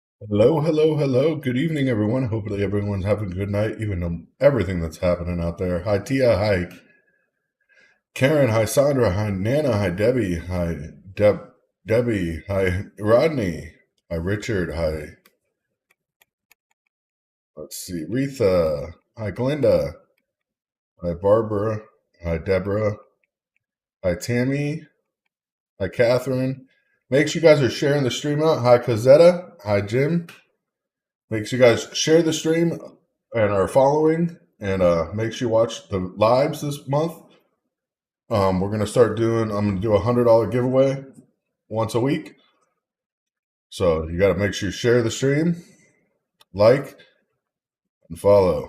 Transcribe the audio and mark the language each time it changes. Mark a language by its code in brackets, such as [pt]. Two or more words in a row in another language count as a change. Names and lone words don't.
[en] Hello, hello, hello. Good evening, everyone. Hopefully, everyone's having a good night, even on everything that's happening out there. Hi, Tia. Hi, Karen. Hi, Sandra. Hi, Nana. Hi, Debbie. Hi, Debbie. Hi, Rodney. Hi, Richard. Hi, let's see, Retha. Hi, Glenda. Hi, Barbara. Hi, Deborah. Hi, Tammy. Hi, Catherine. Make sure you guys are sharing the stream out. Hi, Cozetta. Hi, Jim. Make sure you guys share the stream and are following, and make sure you watch the lives this month. We're gonna start doing. I'm gonna do $100 giveaway once a week. So you got to make sure you share the stream, like, and follow.